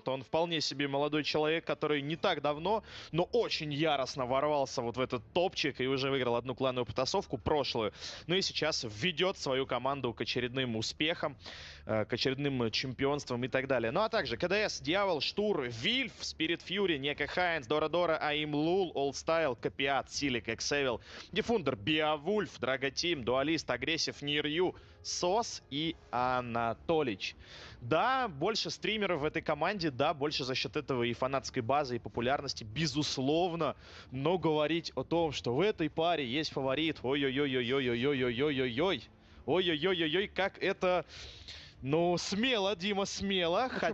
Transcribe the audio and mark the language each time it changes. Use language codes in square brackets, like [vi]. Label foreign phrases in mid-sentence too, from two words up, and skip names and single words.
[ru] Он вполне себе молодой человек, который не так давно, но очень яростно ворвался вот в этот топчик и уже выиграл одну клановую потасовку прошлую. Ну и сейчас ведет свою команду к очередным успехам, к очередным чемпионствам и так далее. Ну а также КДС, Дьявол, Штур, Вильф, Спирит Фьюри, Нека Хайнс, Дора, Аим Лул, Олдстайл, Копиат, Силик, Эксевил, Дефундер, Биовульф, Драготим, Дуалист, Агрессив, Нирью, Сос и Анатолич. Да, больше стримеров в этой команде, да, больше за счет этого и фанатской базы, и популярности, безусловно. Но говорить о том, что в этой паре есть фаворит, ой-ой-ой-ой-ой-ой-ой-ой-ой-ой, ой-ой-ой-ой-ой, как это... Ну, смело, Дима, смело, хотя...